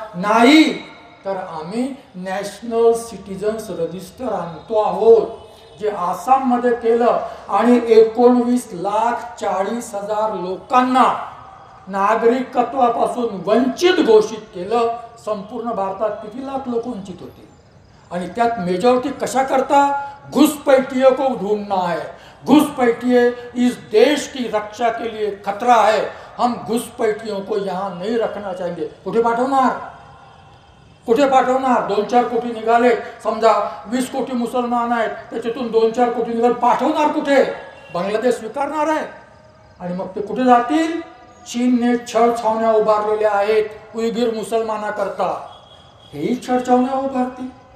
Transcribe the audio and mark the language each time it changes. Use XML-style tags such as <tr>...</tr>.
<mr>नाही तर आम्ही नॅशनल सिटीजन्स रजिस्टर आणतो आहोत, जे आसाममध्ये केलं आणि 19,40,000 लोकांना नागरिकत्वापासून वंचित घोषित केलं. संपूर्ण भारतात किती लाख लोक वंचित होते, आणि त्यात मेजॉरिटी कशा करता?</mr> <hi>घुसपैठियों को ढूंढना है, घुसपैठिए इस देश की रक्षा के लिए खतरा है, हम घुसपैठियों को यहाँ नहीं रखना चाहिए.</hi> <mr>कुठे पाठवणार? कुठे पाठवणार? 2-4 कोटी निघाले, समजा 20 कोटी मुसलमान आहेत, त्याच्यातून 2-4 कोटी निघाले, पाठवणार कुठे? बांगलादेश स्वीकारणार आहे. आणि मग ते कुठे जातील? चीनने छळ छावण्या उभारलेल्या आहेत उयगीर मुसलमानाकरता, हेही छळ छावण्या उभारतील.</mr>